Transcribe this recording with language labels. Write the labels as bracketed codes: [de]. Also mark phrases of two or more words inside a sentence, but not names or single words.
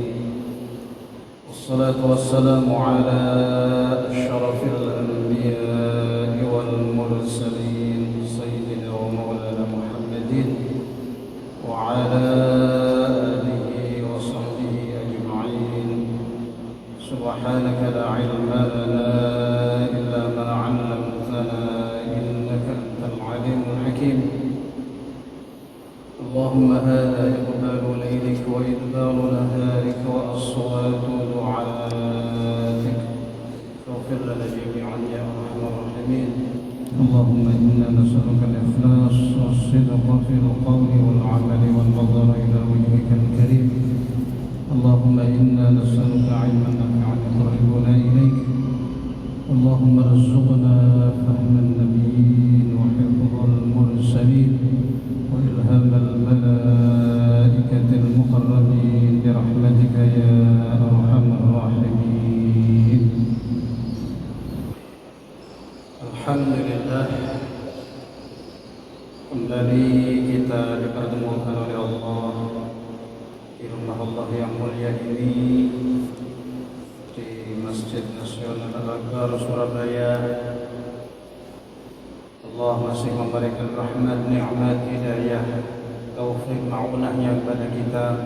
[ar] والصلاة والسلام على أشرف الأنبياء والمرسلين سيدنا ومولانا محمد وعلى آله وصحبه أجمعين. سبحانك لا علم لنا إلا ما علمتنا إنك أنت العليم الحكيم. اللهم هذا إقبال ليلك وإدبار نهارك وأصوات دعاتك. فاغفر لنا جميعا يا أرحم الراحمين. اللهم إنا نسألك الإخلاص والصدق في القول والعمل والنظر إلى وجهك الكريم. اللهم إنا نسألك علما نافعا يقربنا إليك. اللهم ارزقنا فهم النبيين وحفظ المرسلين وإلهام الملائكة المقربين برحمتك يا أرحم الراحمين. Alhamdulillah, [id] kembali kita dipertemukan oleh Allah di rumah Allah yang mulia ini, di Masjid Nasional Al-Akbar Surabaya. Allah masih memberikan rahmat, nikmat, hidayah, taufik, ma'unahnya kepada kita.